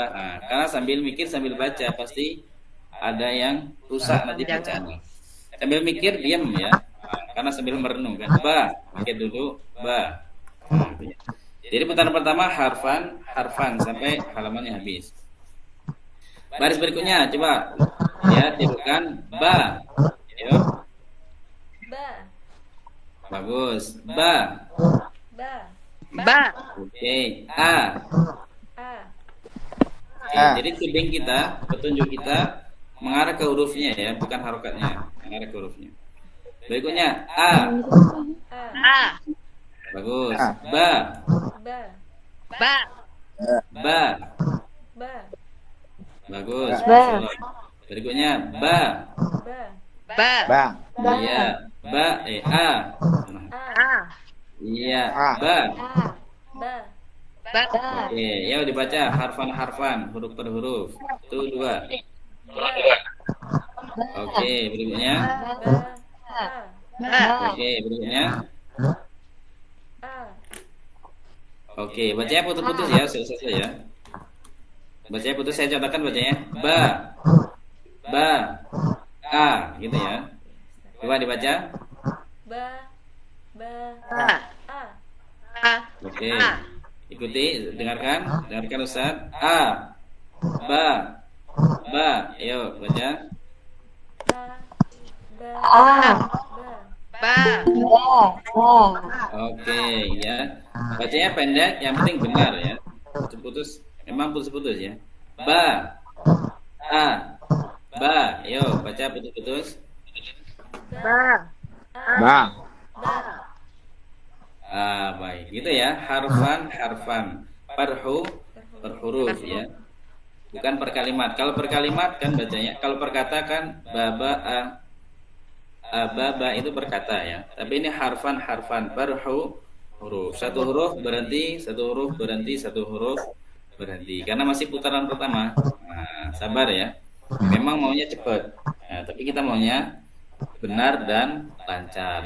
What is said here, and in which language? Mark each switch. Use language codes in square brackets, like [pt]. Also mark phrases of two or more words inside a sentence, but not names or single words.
[id] Nah, karena sambil mikir sambil baca pasti ada yang rusak nanti bacaannya. Sambil mikir diam ya. Nah, karena sambil merenung kan. Ba, mikir dulu, ba. Nah, gitu ya. Jadi putaran pertama harfan sampai halamannya habis. Baris berikutnya coba ya, tirukan ba. Yuk. [ar] Ba. [id] Bagus. Ba. [ar] Ba. Ba. [id] Oke. A. [ar] A. [id] Oke, jadi tuding kita, petunjuk kita mengarah ke hurufnya ya, bukan harokatnya, mengarah ke hurufnya. Berikutnya A. [ar] A. A. [id] Bagus. [ar] A. Ba. Ba. Ba. Ba. Ba. [id] Bagus. [ar] Ba. [id] Berikutnya ba. [ar] Ba. Ba. Ba. Iya. Ba. A. A. [id] Iya. [ar] A. Ba. Ba. Ba. [id] Oke, ya dibaca harfan, huruf per huruf. Itu 2. Oke, berikutnya. [ar] Ba. A. Ba. [id] Oke, berikutnya. [ar] A. [id] Oke, bacanya putus-putus ya, selesai ya. Bacanya putus, saya contohkan bacanya. [ar] Ba. Ba. A, [id] gitu ya. Coba dibaca. [ar] Ba. Ba. A. A. A. [id] Oke. [ar] A. [id] Ikuti, dengarkan Ustaz. [ar] A. Ba. Ba. [id] Ayo baca. [ar] Ba. Ba. A. Ba. Ba. Ba. Ba. [id] Oke, ya. Bacanya pendek, yang penting benar ya. Putus-putus, memang putus-putus ya. [ar] Ba. A. Ba. [id] Ayo baca putus-putus. [ar] Ba. Ba. Ba. [id] Ah, baik. Gitu ya. Harfan. Per huruf ya. Bukan per kalimat. Kalau per kalimat kan bacanya, kalau per kata kan baba a. Baba itu per kata ya. Tapi ini harfan per huruf. Satu huruf berhenti, satu huruf berhenti, satu huruf berhenti. Karena masih putaran pertama. Nah, sabar ya. Memang maunya cepat. Nah, tapi kita maunya benar dan lancar.